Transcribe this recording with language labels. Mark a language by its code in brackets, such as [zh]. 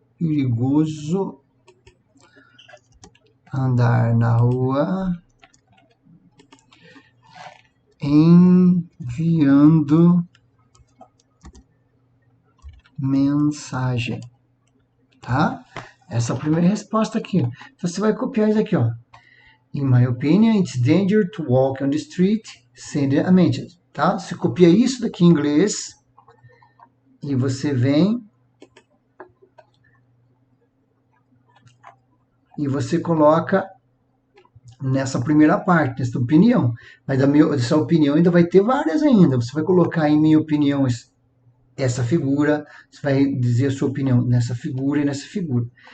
[pt] Perigoso andar na rua enviando mensagem, tá? Essa é a primeira resposta aqui. Então, você vai copiar isso aqui, ó. [en] In my opinion, it's dangerous to walk on the street sending a message, tá? [pt] Você copia isso daqui em inglês e você vem e você coloca nessa primeira parte, nessa opinião. Mas essa opinião ainda vai ter várias ainda. Você vai colocar em minha opinião essa figura, você vai dizer a sua opinião nessa figura e nessa figura.